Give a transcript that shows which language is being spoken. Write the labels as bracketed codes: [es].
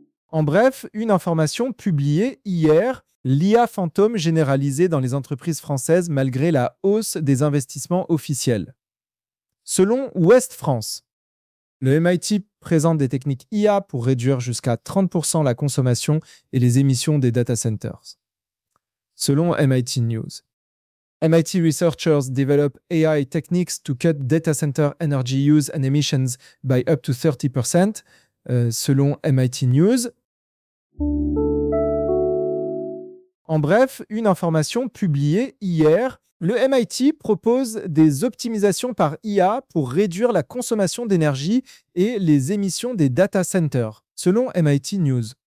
[fr] En bref, une information publiée hier, l'IA fantôme généralisée dans les entreprises françaises malgré la hausse des investissements officiels. Selon Ouest France, le MIT présente des techniques IA pour réduire jusqu'à 30% la consommation et les émissions des data centers. [en] Selon MIT News, MIT researchers develop AI techniques to cut data center energy use and emissions by up to 30%. [fr] Selon MIT News. En bref, une information publiée hier, le MIT propose des optimisations par IA pour réduire la consommation d'énergie et les émissions des data centers, selon MIT News.